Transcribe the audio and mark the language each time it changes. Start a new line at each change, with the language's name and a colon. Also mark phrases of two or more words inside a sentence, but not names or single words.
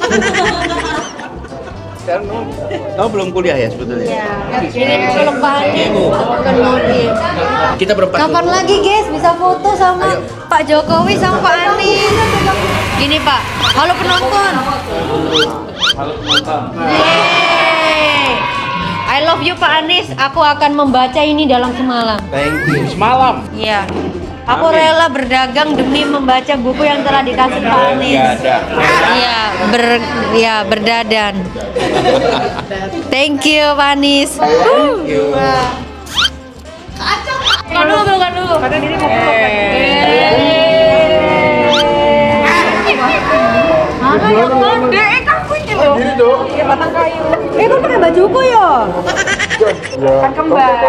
Indonesian: Sekarang kamu belum kuliah ya sebetulnya? Ya, ini kalau Pak Anies, aku kan mau di. Kita berempat. Kapan dulu. lagi guys bisa foto sama Pak Jokowi sama Pak Anies? Gini Pak, halo penonton. Halo penonton. Yeay.
English: I love you Pak Anies.
Indonesian: Aku akan membaca ini dalam semalam.
English: Thank you.
Indonesian: Semalam. Iya. Aku rela berdagang demi membaca buku yang telah dikasih Pak Anies. Iya, berdadan.
English: Thank you
Indonesian: Pak Anies. Bukan dulu. Padahal ini mau peluk. Mana yang gede? Kamu ini loh. Iya, batang kayu. Kamu pakai bajuku ya? Kan kembar.